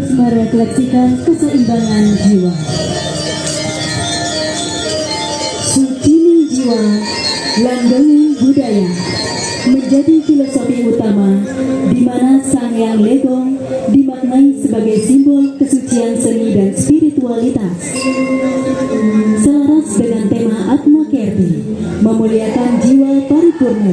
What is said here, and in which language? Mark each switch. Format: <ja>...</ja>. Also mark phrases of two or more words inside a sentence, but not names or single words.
<id>merefleksikan keseimbangan jiwa. Sukini jiwa, langgeng budaya menjadi filosofi utama di mana Sang Hyang Legong dimaknai sebagai simbol kesucian seni dan spiritualitas. Selaras dengan tema Atma Kirti, memuliakan jiwa paripurna.</id>